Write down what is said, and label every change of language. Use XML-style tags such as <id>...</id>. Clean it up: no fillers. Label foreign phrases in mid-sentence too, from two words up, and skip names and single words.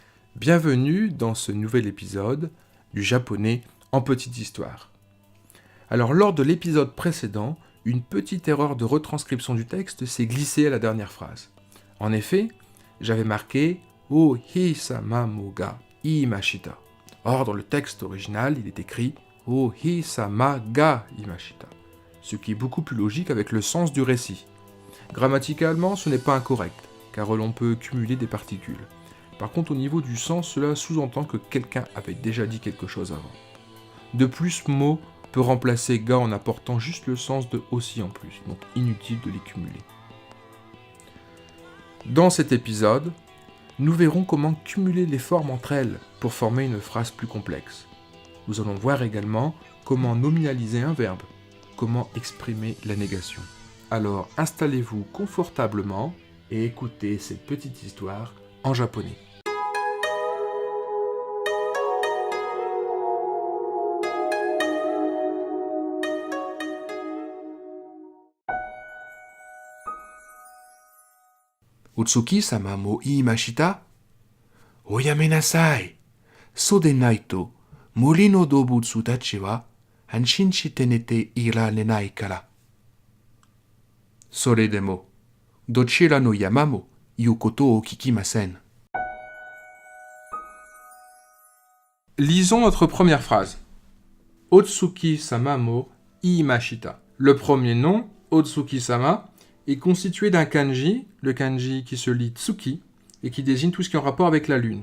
<fr>Bienvenue dans ce nouvel épisode du japonais en petite histoire. Alors lors de l'épisode précédent, une petite erreur de retranscription du texte s'est glissée à la dernière phrase. En effet, j'avais marqué «</fr> <ja>お日様もがいました ».</ja> <fr>Or dans le texte original, il est écrit «</fr> <ja>お日様がいました »,</ja> <fr>ce qui est beaucoup plus logique avec le sens du récit. Grammaticalement, ce n'est pas incorrect, car l'on peut cumuler des particules. Par contre, au niveau du sens, cela sous-entend que quelqu'un avait déjà dit quelque chose avant. De plus, mot peut remplacer ga en apportant juste le sens de aussi en plus, donc inutile de les cumuler. Dans cet épisode, nous verrons comment cumuler les formes entre elles pour former une phrase plus complexe. Nous allons voir également comment nominaliser un verbe, comment exprimer la négation. Alors installez-vous confortablement et écoutez cette petite histoire en japonais.</fr> <ja>お月様も言いました。おやめなさい。そうでないと、森の動物たちは安心して寝ていられないから。それでも、どちらの山も言うことを聞きません。</ja> <fr>Lisons notre première phrase.</fr> <ja>お月様も言いました.</ja> <fr>Le premier nom, Otsuki-sama, est constitué d'un kanji, le kanji qui se lit tsuki, et qui désigne tout ce qui est en rapport avec la lune.</fr>